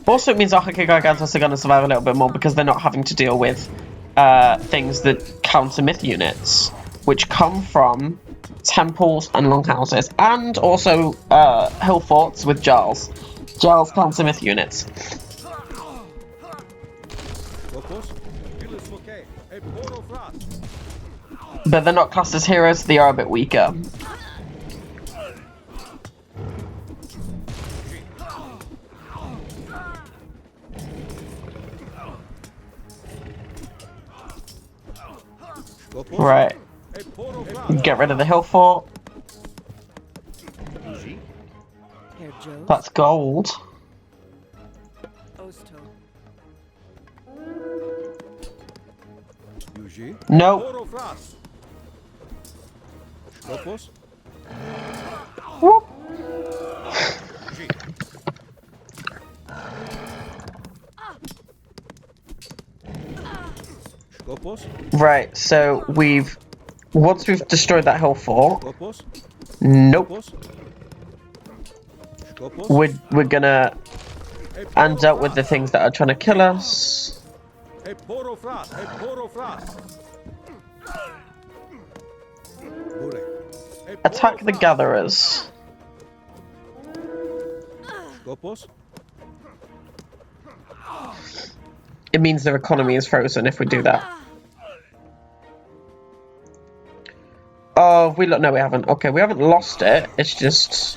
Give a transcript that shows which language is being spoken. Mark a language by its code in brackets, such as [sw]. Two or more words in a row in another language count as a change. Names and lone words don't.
[en] Also, it means our Gigantos are going to survive a little bit more because they're not having to deal with things that counter myth units, which come from temples and longhouses, and also hill forts with Jarls. Jarls counter myth units. Skopos. Dile smoke. E poro fras. But they're not classed as heroes, they are a bit weaker. Skopos. Right. E poro fras. Get rid of the hill fort. Yuji. Herr Joe. That's gold. Osto. Yuji. Nope. Poro fras. Skopos. Whoop. Skopos. Right, so once we've destroyed that hill fort, Skopos. nope, Skopos. Skopos. we're gonna E poro end up with fras. the things that are trying to kill us. E poro fras. E poro fras. Burek. E poro Attack the fras. gatherers. Skopos. It means their economy is frozen if we do that. Oh, no, we haven't. Okay, we haven't lost it. It's just...